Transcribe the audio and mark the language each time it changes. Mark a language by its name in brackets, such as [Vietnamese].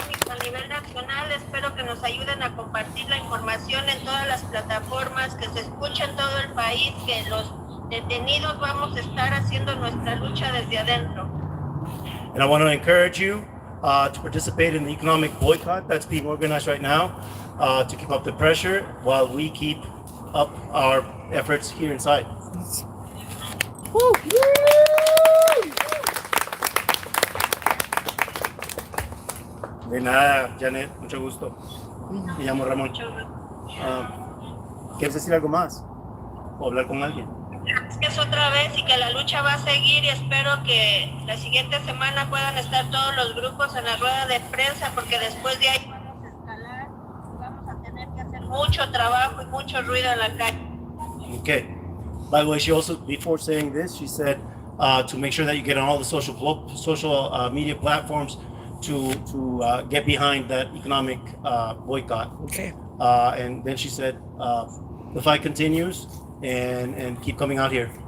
[Spanish] A nivel nacional, espero que nos ayuden a compartir la información en todas las plataformas, que se escuche en todo el país, que los detenidos vamos a estar haciendo nuestra lucha desde adentro. [English] And I want to encourage you to participate in the economic boycott that's being organized right now to keep up the pressure while we keep up our efforts here inside. [Spanish] De nada, Janet, mucho gusto. Me llamo Ramón. ¿Quieres decir algo más? ¿O hablar con alguien? Gracias otra vez y que la lucha va a seguir, y espero que la siguiente semana puedan estar todos los grupos en la rueda de prensa, porque después de ahí vamos a escalar, vamos a tener que hacer mucho trabajo y mucho ruido en la calle. [English] Okay. By the way, she also, before saying this, she said to make sure that you get on all the social media platforms to get behind that economic boycott. Okay. And then she said the fight continues and keep coming out here.